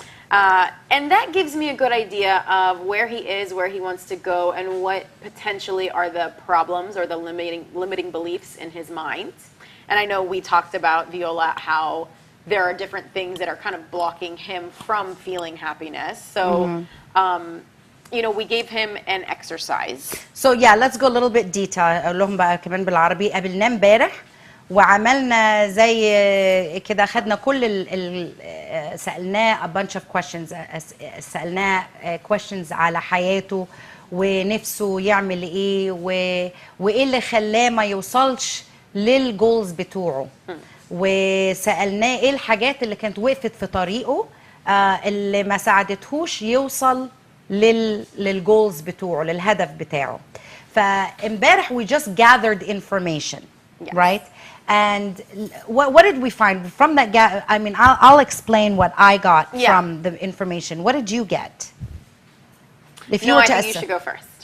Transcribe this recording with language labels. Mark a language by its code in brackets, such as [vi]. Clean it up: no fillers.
[en] And that gives me a good idea of where he is, where he wants to go, and what potentially are the problems or the limiting beliefs in his mind. And I know we talked about, Viola, how there are different things that are kind of blocking him from feeling happiness. So, we gave him an exercise. So yeah, let's go a little bit detail. [ar] أقول لهم بقى كمان بالعربي. قابلناه امبارح وعملنا زي كده, خدنا كل سألناه [en] a bunch of questions, [ar] سألناه questions على حياته ونفسه يعمل ايه وايه اللي خلاه ما يوصلش للجولز بتوعه, وسألناه ايه الحاجات اللي كانت وقفت في طريقه اللي ما ساعدتهوش يوصل للجولز بتوعه, للهدف بتاعه. فامبارح [en] we just gathered information. Yes. Right? And what did we find from that gap? I mean, I'll explain what I got from the information. What did you get? If you No, were I to think you should go first.